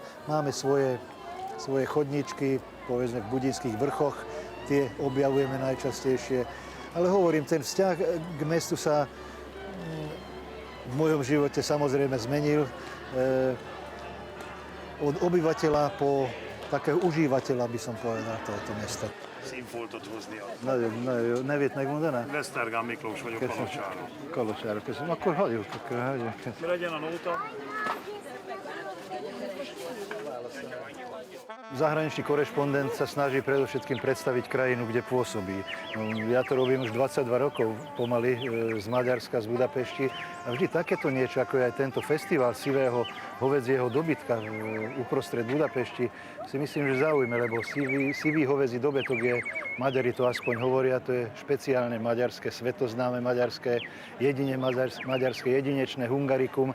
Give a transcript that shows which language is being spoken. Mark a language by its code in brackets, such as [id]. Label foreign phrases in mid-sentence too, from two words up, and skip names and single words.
[sk] Máme svoje chodníčky, povedzme v Budinských vrchoch, tie objavujeme najčastejšie. Ale hovorím, ten vzťah k mestu sa v mojom živote samozrejme zmenil. Od obyvateľa po takého užívateľa by som povedal tohoto mesta. [hu] Színfoltot hozni. Nevét megmondaná? Vesztergán Miklós vagyok, Kalocsáról. Kalocsáról, köszönöm. Akkor hagyjuk. Legyen a nóta. [sk] Zahraničný korešpondent sa snaží predovšetkým predstaviť krajinu, kde pôsobí. Ja to robím už 22 rokov pomaly z Maďarska, z Budapešti. A vždy takéto niečo, ako je aj tento festival sivého hovedzieho dobytka uprostred Budapešti, si myslím, že zaujíme, lebo sivý hovädzí dobytok je, Maďari to aspoň hovoria, to je špeciálne maďarské, svetoznáme maďarské, maďarské jedinečné hungarikum.